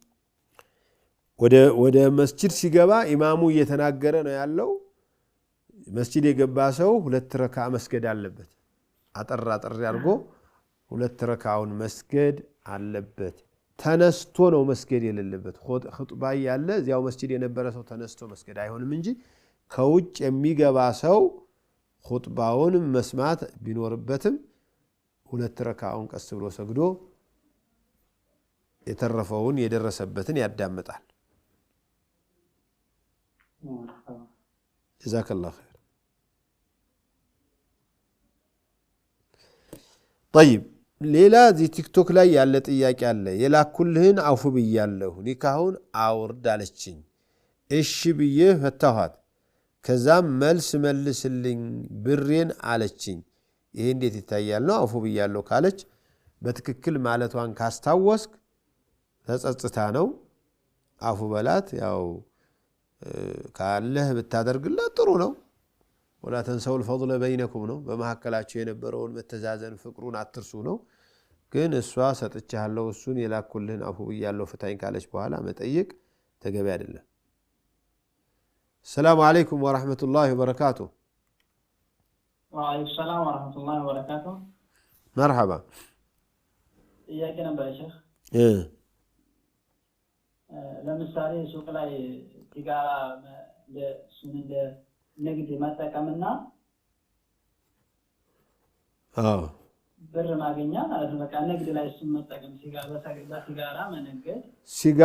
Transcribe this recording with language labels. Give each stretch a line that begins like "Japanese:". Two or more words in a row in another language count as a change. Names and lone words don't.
Amharic: ወደ መስጂድ ሲገባ ኢማሙ እየተናገረ ነው ያለው መስጂድ የገባ ሰው ሁለት ረካ መስገድ አለበት አጠር ያርጎ ሁለት ረካውን መስገድ አለበት ተነስቶ ነው መስገድ የሌለበት ኹጥባ ያለ እዚያው መስጂድ የነበረ ሰው ተነስቶ መስገድ አይሆንም እንጂ ከውጭ የሚገባ ሰው ኹጥባውን መስማት ቢኖርበትም ሁለት ረካውን ቀስ ብሎ ሰግዶ የተረፈውን የደረሰበትን ያዳምጣል
Arabic: جزاك الله خير طيب
Amharic: ሌላ ዚ ቲክቶክ ላይ ያለ ጥያቄ አለ የላኩልህን አውፍ ብያለሁ ኒካሁን አውርድ አለችኝ እሺ ብዬ ፈታኋት ከዛም መልስልኝ ብሬን አለችኝ ይሄ እንዴት ይታያል ነው አውፍ ብያለሁ ካለች በትክክል ማለቷን ካስታወስክ ተጸጽታ ነው አውፍ በላት ያው ካለህ ብታደርግላት ጥሩ ነው
Arabic: ولا تنسوا الفضل بينكم
Amharic: ነው በመሐከላችሁ የነበረውን መተዛዘን ፍቅሩን አትርሱ ነው ግን እሷ ሰጥቻለሁ እሱን የላኩልህን አፉ ብያለሁ ፍታኝ ካለች በኋላ መጠየቅ ተገቢ አይደለም
Arabic: السلام عليكم ورحمة الله وبركاته وعليكم السلام ورحمة الله وبركاته مرحبا إياك نبأ يا شيخ
Amharic: ለምሳሌ ሱቅ ላይ ሲጋራ ንግድ መጠቀምና ብር ማግኛ በቃ ንግድ ላይ እሱን መጠቀም ሲጋራ መነገድ